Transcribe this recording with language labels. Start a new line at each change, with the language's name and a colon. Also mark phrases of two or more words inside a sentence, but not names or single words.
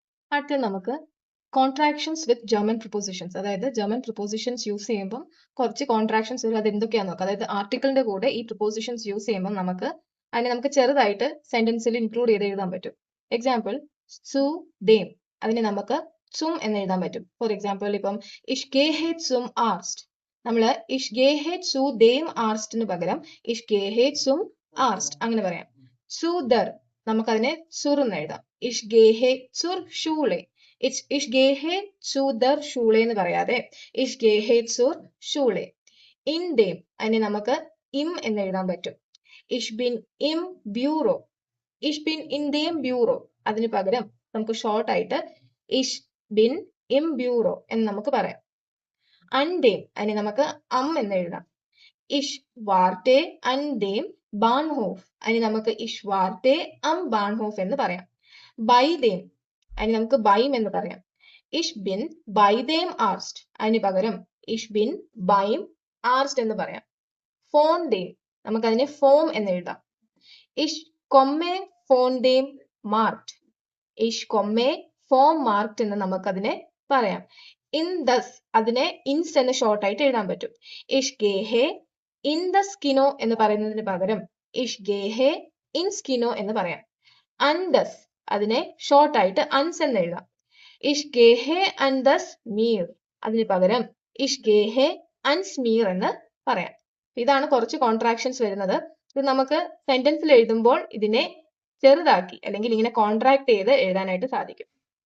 Malayalam: അടുത്ത നമുക്ക്
English: contractions with German prepositions,
Malayalam: അതായത്
English: German prepositions use
Malayalam: ചെയ്യുമ്പോൾ കുറച്ച് കോൺട്രാക്ഷൻസ് വരും. അത് എന്തൊക്കെയാണെന്ന് നോക്കാം. അതായത് ആർട്ടിക്കിളിന്റെ കൂടെ ഈ പ്രിപ്പോസിഷൻസ് യൂസ് ചെയ്യുമ്പോൾ നമുക്ക് ചെറുതായിട്ട് സെന്റൻസിൽ ഇൻക്ലൂഡ് ചെയ്ത് എഴുതാൻ പറ്റും. എക്സാമ്പിൾ,
German: zu dem,
Malayalam: അതിനെ നമുക്ക് zum എന്ന് എഴുതാൻ പറ്റും.
English: for example,
German: ഇപ്പം ich gehe zum Arzt, നമ്മൾ ich gehe zu dem Arztന് പകരം ich gehe zum Arzt
Malayalam: അങ്ങനെ പറയാം.
German: zu der,
Malayalam: നമുക്കതിനെ zur എന്ന് എഴുതാം. ich gehe zur Schule, ich gehe zu der Schule എന്ന് പറയാതെ ich gehe zur Schule.
German: in dem,
Malayalam: അതിനെ നമുക്ക് im എന്ന് എഴുതാൻ പറ്റും.
German: ich bin im Büro, ich bin in dem Büro,
Malayalam: അതിന് പകരം നമുക്ക് ഷോർട്ട് ആയിട്ട്
German: ich bin im Büro
Malayalam: എന്ന് നമുക്ക് പറയാം.
German: an dem,
Malayalam: അതിനെ നമുക്ക് എന്ന് എഴുതാം.
German: ich warte an dem Bahnhof,
Malayalam: അതിനെ നമുക്ക്
German: ich warte am Bahnhof
Malayalam: എന്ന് പറയാം.
German: by dem,
Malayalam: അതിനെ നമുക്ക് beim എന്ന് പറയാം.
German: ich bin bei dem Arzt,
Malayalam: അതിന് പകരം
German: ich bin beim Arzt
Malayalam: എന്ന് പറയാം.
German: von dem,
Malayalam: നമുക്കതിനെ vom എന്ന് എഴുതാം.
German: ich komme von dem Markt, ich komme vom Markt
Malayalam: എന്ന് നമുക്കതിനെ പറയാം.
German: in das,
Malayalam: അതിനെ ins എന്ന് ഷോർട്ട് ആയിട്ട് എഴുതാൻ പറ്റും.
German: ich gehe in das Kino
Malayalam: എന്ന് പറയുന്നതിന് പകരം
German: ich gehe ins Kino
Malayalam: എന്ന് പറയാം.
German: an das,
Malayalam: അതിനെ ഷോർട്ട് ആയിട്ട് ans എന്ന് എഴുതാം.
German: ich gehe an das Meer,
Malayalam: അതിന് പകരം
German: ich gehe ans Meer
Malayalam: എന്ന് പറയാം. ഇതാണ് കുറച്ച് കോൺട്രാക്ഷൻസ് വരുന്നത്. ഇത് നമുക്ക് സെന്റൻസിൽ എഴുതുമ്പോൾ ഇതിനെ ചെറുതാക്കി അല്ലെങ്കിൽ ഇങ്ങനെ കോൺട്രാക്ട് ചെയ്ത് എഴുതാനായിട്ട് സാധിക്കും.